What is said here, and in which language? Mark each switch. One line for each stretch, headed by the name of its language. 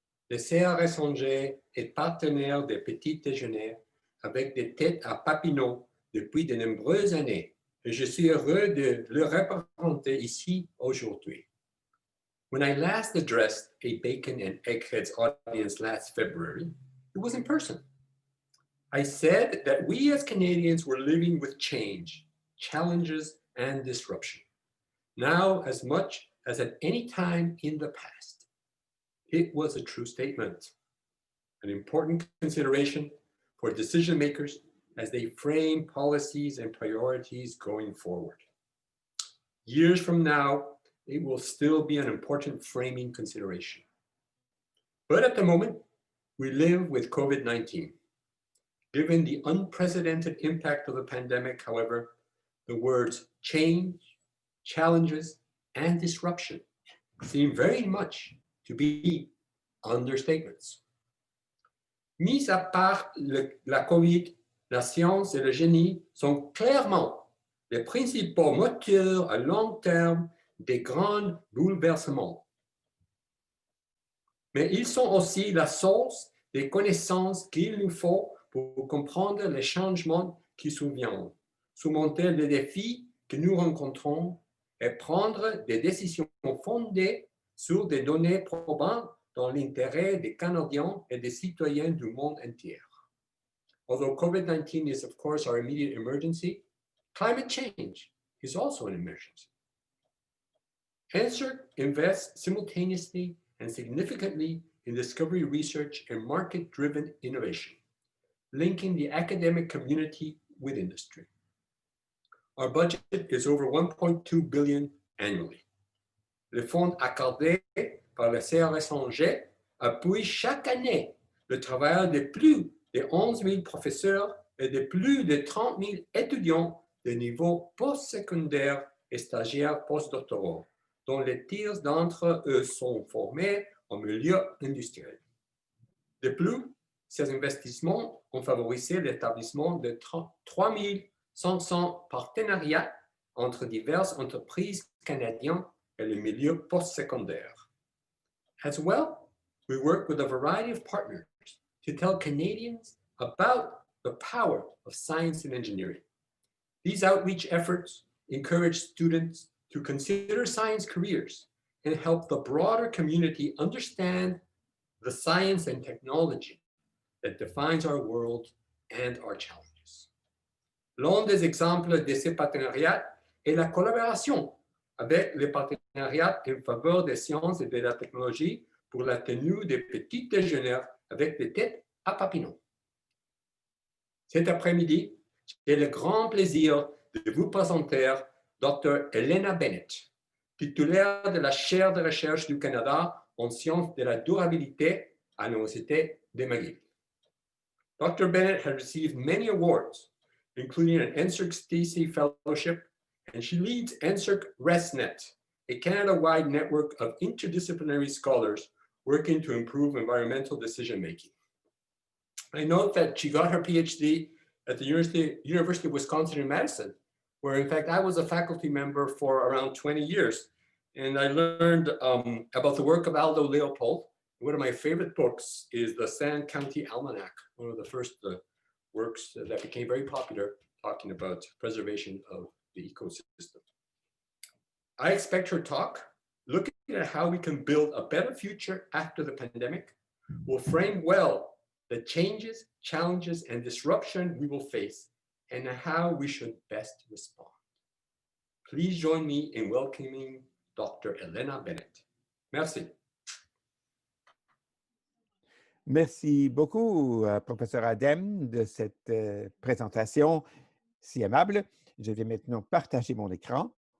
French: Le CRS Angers est partenaire des petits déjeuners avec des têtes à Papineau depuis de nombreuses années et je suis heureux de le représenter ici aujourd'hui.
English: When I last addressed a Bacon and Eggheads audience last February, it was in person. I said that we as Canadians were living with change, challenges, and disruption, now as much as at any time in the past. It was a true statement, an important consideration for decision makers as they frame policies and priorities going forward. Years from now, it will still be an important framing consideration. But at the moment, we live with COVID-19. Given the unprecedented impact of the pandemic, however, the words change, challenges, and disruption seem very much to be understatements.
French: Mis à part la COVID, la science et le génie sont clairement les principaux moteurs à long terme des grands bouleversements. Mais ils sont aussi la source des connaissances qu'il nous faut pour comprendre les changements qui surviennent, surmonter les défis que nous rencontrons et prendre des décisions fondées sur des données probantes dans l'intérêt des Canadiens et des citoyens du monde entier.
English: Although COVID-19 is, of course, our immediate emergency, climate change is also an emergency. NSERC invests simultaneously and significantly in discovery research and market-driven innovation, linking the academic community with industry. Our budget is over $1.2 billion annually.
French: Le fonds accordé par le CRS Angers appuie chaque année le travail de plus de 11 000 professeurs et de plus de 30 000 étudiants de niveau postsecondaire et stagiaires postdoctoraux, dont les tiers d'entre eux sont formés en milieu industriel. De plus, ces investissements ont favorisé l'établissement de 3 500 partenariats entre diverses entreprises canadiennes et le milieu postsecondaire.
English: As well, we work with a variety of partners to tell Canadians about the power of science and engineering. These outreach efforts encourage students to consider science careers and help the broader community understand the science and technology that defines our world and our challenges.
French: L'un des exemples de ces partenariats est la collaboration avec les partenariats en faveur des sciences et de la technologie pour la tenue des petits déjeuners avec des têtes à Papineau. Cet après-midi, j'ai le grand plaisir de vous présenter Dr. Elena Bennett, titulaire de la chaire de recherche du Canada en sciences de la durabilité à l'Université de McGill.
English: Dr. Bennett has received many awards, including an NSERC DC Fellowship, and she leads NSERC ResNet, a Canada-wide network of interdisciplinary scholars working to improve environmental decision-making. I note that she got her PhD at the University of Wisconsin in Madison, where in fact I was a faculty member for around 20 years. And I learned about the work of Aldo Leopold. One of my favorite books is the Sand County Almanac, one of the first works that became very popular, talking about preservation of the ecosystem. I expect her talk, looking at how we can build a better future after the pandemic, will frame well the changes, challenges, and disruption we will face, and how we should best respond. Please join me in welcoming Dr.
French: Elena Bennett. Merci. Merci beaucoup, professeur Adem, de cette présentation si aimable. Je vais maintenant partager mon écran.